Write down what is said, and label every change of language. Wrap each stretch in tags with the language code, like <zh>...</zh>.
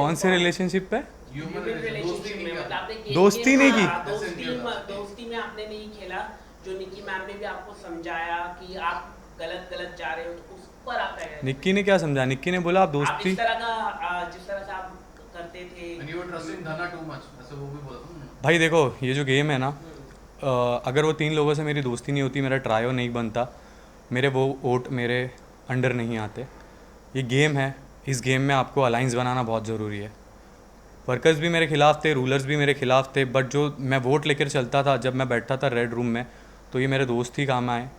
<hi>कौन से रिलेशनशिप पे? ह्यूमन रिलेशनशिप में मतलब आपने दोस्ती नहीं की? दोस्ती में आपने नहीं खेला, जो निक्की मैम ने भी आपको समझाया कि आप गलत जा रहे हो, तो उस पर आपका क्या? निक्की ने क्या समझा? निक्की ने बोला आप आप दोस्ती, इस तरह का जिस तरह से आप करते थे,</hi> <en>And you were trusting Dhana too much,</en> <hi>ऐसे वो भी बोला था। भाई देखो ये जो गेम है ना, अगर वो 3 लोगों से मेरी दोस्ती नहीं होती, मेरा ट्रायो नहीं बनता, मेरे वो वोट मेरे अंडर नहीं आते। ये गेम है, इस गेम में आपको अलाइंस बनाना बहुत ज़रूरी है। वर्कर्स भी मेरे खिलाफ थे, रूलर्स भी मेरे खिलाफ थे, बट जो मैं वोट लेकर चलता था, जब मैं बैठा था रेड रूम में, तो ये मेरे दोस्त ही काम आए।</hi>